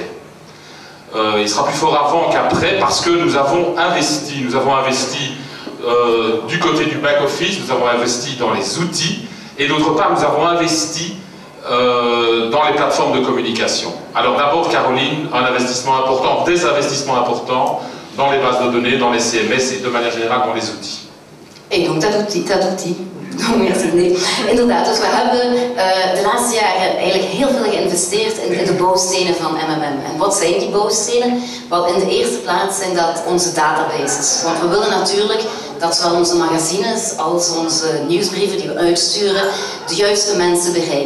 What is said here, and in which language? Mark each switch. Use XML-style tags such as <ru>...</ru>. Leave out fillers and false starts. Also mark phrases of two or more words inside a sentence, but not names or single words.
<fr>Il sera plus fort avant qu'après parce que nous avons investi du côté du back-office, nous avons investi dans les outils, et d'autre part nous avons investi dans les plateformes de communication. Alors d'abord, Caroline, un investissement important, des investissements importants dans les bases de données, dans les CMS et de manière générale dans les outils.</fr> <nl>En ook dat doet hij. Inderdaad, dus we hebben de laatste jaren eigenlijk heel veel geïnvesteerd in de bouwstenen van MMM. En wat zijn die bouwstenen? Wel, in de eerste plaats zijn dat onze databases. Want we willen natuurlijk dat zowel onze magazines als onze nieuwsbrieven die we uitsturen de juiste mensen bereiken.</nl>